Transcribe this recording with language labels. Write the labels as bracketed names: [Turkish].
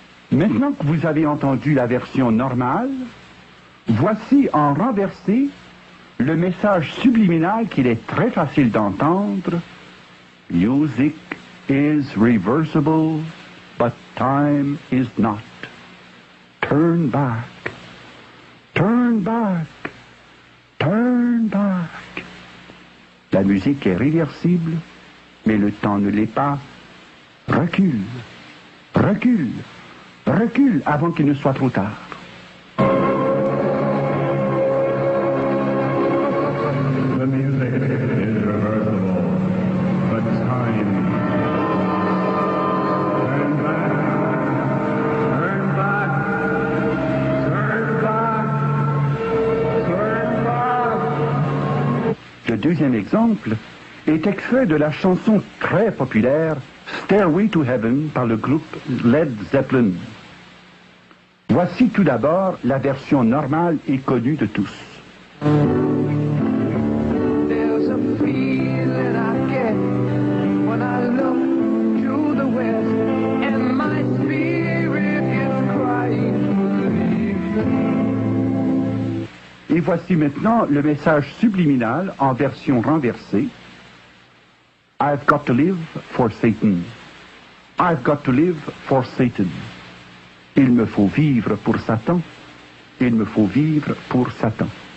[French] Maintenant que vous avez entendu la version normale, voici en renversé le message subliminal qu'il est très facile d'entendre. [English] Music is reversible, but time is not. Turn back, turn back, turn back. [French] La musique est réversible, mais le temps ne l'est pas. Recule, recule, recule avant qu'il ne soit trop tard. [English] The music is reversible, but time. Turn back, turn back, turn back, turn back. [French] Le deuxième exemple est extrait de la chanson très populaire Stairway to Heaven par le groupe Led Zeppelin. Voici tout d'abord la version normale et connue de tous. [English] There's a feeling I get when I look to the west and my spirit is crying for leaving. [French] Et Et voici maintenant le message subliminal en version renversée. [English] I've got to live for Satan. I've got to live for Satan. [French] Il me faut vivre pour Satan. Il me faut vivre pour Satan.